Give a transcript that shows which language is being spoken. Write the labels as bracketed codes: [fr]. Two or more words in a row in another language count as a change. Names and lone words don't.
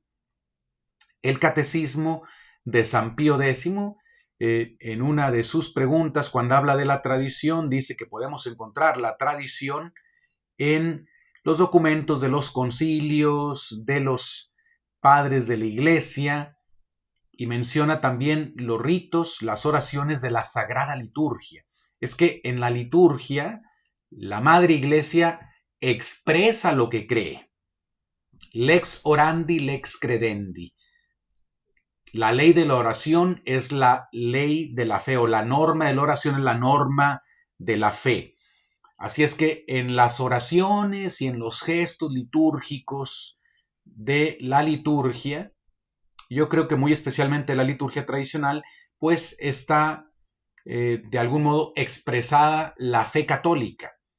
[es] El Catecismo de San Pío X, en una de sus preguntas, cuando habla de la tradición, dice que podemos encontrar la tradición en los documentos de los concilios, de los padres de la Iglesia, y menciona también los ritos, las oraciones de la Sagrada Liturgia. Es que en la liturgia, la Madre Iglesia expresa lo que cree. [la] Lex orandi, lex credendi. [es] La ley de la oración es la ley de la fe, o la norma de la oración es la norma de la fe. Así es que en las oraciones y en los gestos litúrgicos de la liturgia, yo creo que muy especialmente la liturgia tradicional, pues está de algún modo expresada la fe católica.